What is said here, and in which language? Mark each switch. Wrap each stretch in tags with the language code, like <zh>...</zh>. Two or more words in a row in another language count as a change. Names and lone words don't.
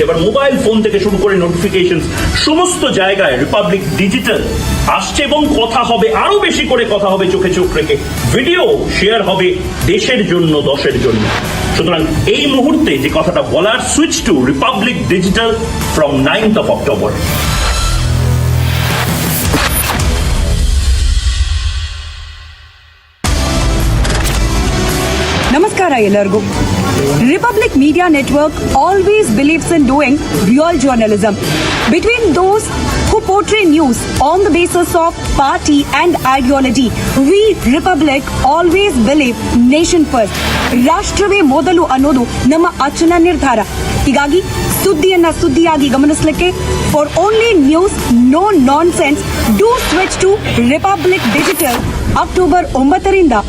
<bn>এবার মোবাইল ফোন থেকে শুরু করে নোটিফিকেশন সমস্ত জায়গায় রিপাবলিক ডিজিটাল আসছে এবং কথা হবে, আরো বেশি করে কথা হবে চোখে চোখ রেখে, ভিডিও শেয়ার হবে দেশের জন্য, দশের জন্য। সুতরাং এই মুহূর্তে যে কথাটা বলার,</bn> <en>Switch to Republic Digital from 9th October.</en> <kn>ನಮಸ್ಕಾರ ಎಲ್ಲರಿಗೂ.</kn> <en>Republic Media Network always believes in doing real journalism between those who portray news on the basis of party and ideology. We Republic always believe nation first.</en> <kn>ರಾಷ್ಟ್ರವೇ ಮೊದಲು ಅನ್ನೋದು ನಮ್ಮ ಅಚಲ ನಿರ್ಧಾರ. ಹೀಗಾಗಿ ಸುದ್ದಿಯನ್ನ ಸುದ್ದಿಯಾಗಿ ಗಮನಿಸಲಿಕ್ಕೆ</kn> <en>for only news, no nonsense, do switch to Republic Digital</en> <kn>ಅಕ್ಟೋಬರ್ 9ರಿಂದ.</kn>